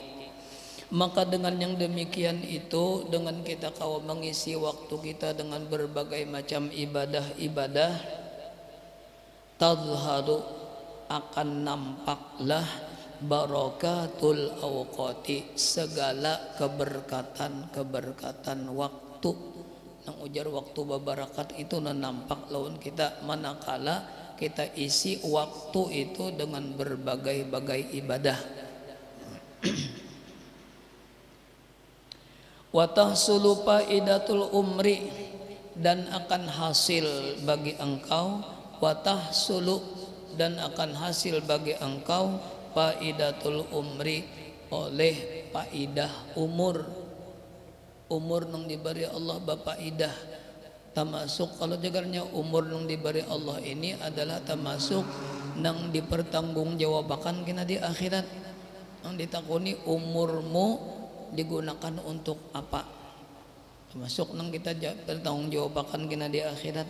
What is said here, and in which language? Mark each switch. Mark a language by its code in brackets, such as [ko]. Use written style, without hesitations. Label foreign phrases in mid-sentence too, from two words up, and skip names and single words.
[id] Maka dengan yang demikian itu, dengan kita kau mengisi waktu kita dengan berbagai macam ibadah-ibadah, tazharu akan nampaklah [ar] barakatul awqati, [id] segala keberkatan waktu. [bjn] Nang ujar waktu babarakat itu nampak lawan kita manakala kita isi waktu itu dengan berbagai-bagai ibadah. [ar] Wa tahsulu faidatul umri, [id] dan akan hasil bagi engkau, [ar] wa tahsulu, [id] dan akan hasil bagi engkau [ar] faidatul umri, [id] oleh faidah umur. [bjn] Umur nang diberi Allah bapaidah, termasuk kalau jagarnya umur nang diberi Allah ini adalah termasuk nang dipertanggungjawabkan kena di akhirat. Nang ditakuni umurmu digunakan untuk apa, termasuk nang kita bertanggungjawabkan kena di akhirat.